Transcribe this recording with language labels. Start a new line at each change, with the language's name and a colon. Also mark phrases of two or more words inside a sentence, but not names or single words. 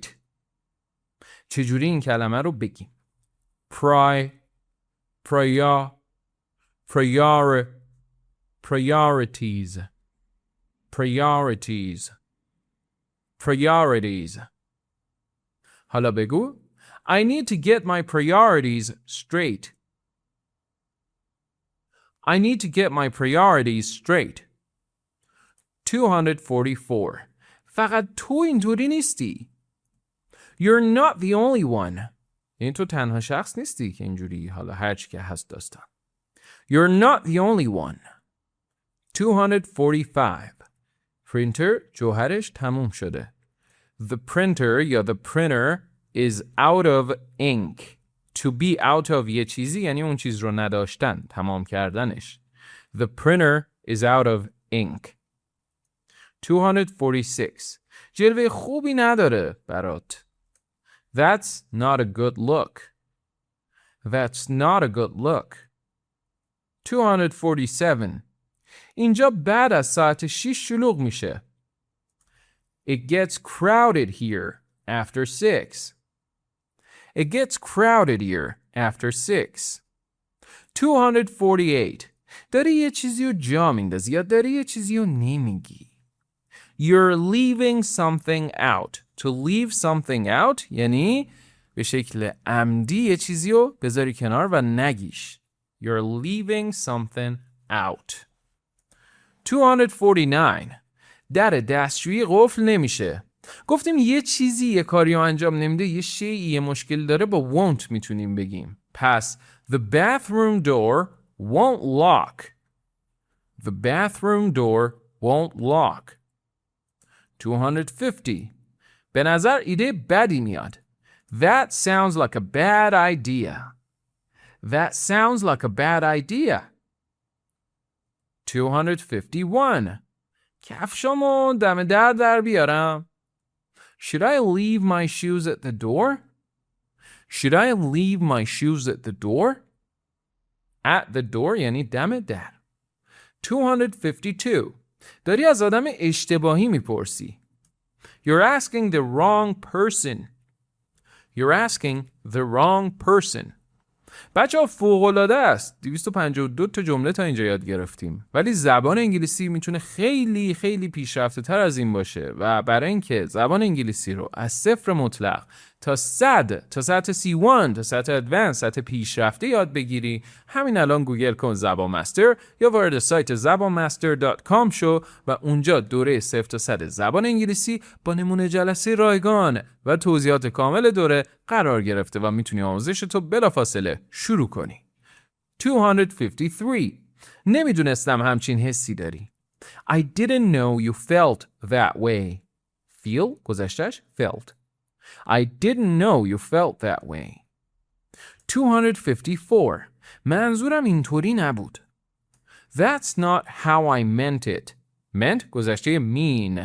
Persian: چجوری این کلمه رو بگیم؟ priorities. حالا بگو
English: I need to get my priorities straight. I need to get my priorities straight. 244.
Persian: فقط تو اینطوری نیستی.
English: You're not the only one.
Persian: یعنی تو تنها شخص نیستی که اینجوری، حالا هرچی که هست داستان.
English: You're not the only one. 245.
Persian: پرینتر جوهرش تموم شده.
English: The printer یا the printer is out of ink. To be out of
Persian: یه چیزی یعنی اون چیز رو نداشتن، تمام کردنش.
English: The printer is out of ink. 246.
Persian: جلوه خوبی نداره برات.
English: That's not a good look. That's not a good look. 247.
Persian: اینجا بعد از ساعت 6 شلوغ میشه.
English: It gets crowded here after 6. It gets crowded here after 6. 248.
Persian: داری یه چیزی رو جا میندازی یا داری یه چیزی رو نمیگی.
English: You're leaving something out. To leave something out
Persian: یعنی به شکل عمدی یه چیزی رو بذاری کنار و نگیش.
English: You're leaving something out. 249.
Persian: در دستشویی قفل نمیشه. گفتیم یه چیزی یه کاری رو انجام نمیده، یه شیئی یه مشکل داره، با won't میتونیم بگیم.
English: پس the bathroom door won't lock. The bathroom door won't lock. 250.
Persian: به نظر ایده بدی میاد.
English: That sounds like a bad idea. That sounds like a bad idea. 251.
Persian: کفشامو دم در بیارم.
English: Should I leave my shoes at the door? Should I leave my shoes at the door? At the door
Persian: یعنی دم در.
English: 252.
Persian: داری از آدم اشتباهی میپرسی.
English: You're asking the wrong person. You're asking the wrong person.
Persian: بچه‌ها فوق‌العاده است. 252 تا جمله تا اینجا یاد گرفتیم. ولی زبان انگلیسی میتونه خیلی خیلی پیشرفته‌تر از این باشه و برای اینکه زبان انگلیسی رو از صفر مطلق تا 100 تا سطح C1 تا سطح ادوانس سطح پیشرفته یاد بگیری، همین الان گوگل کن زبان مستر یا وارد سایت زبانmaster.com شو و اونجا دوره 0 تا 100 زبان انگلیسی با نمونه جلسه رایگان و توضیحات کامل دوره قرار گرفته و میتونی آموزش تو بلافاصله شروع کنی. 253. نمیدونستم همچین حسی داری.
English: I didn't know you felt that way.
Persian: Feel گذشتش felt.
English: I didn't know you felt that way. 254.
Persian: منظورم اینطوری نبود.
English: That's not how I meant it. Meant گذشته mean.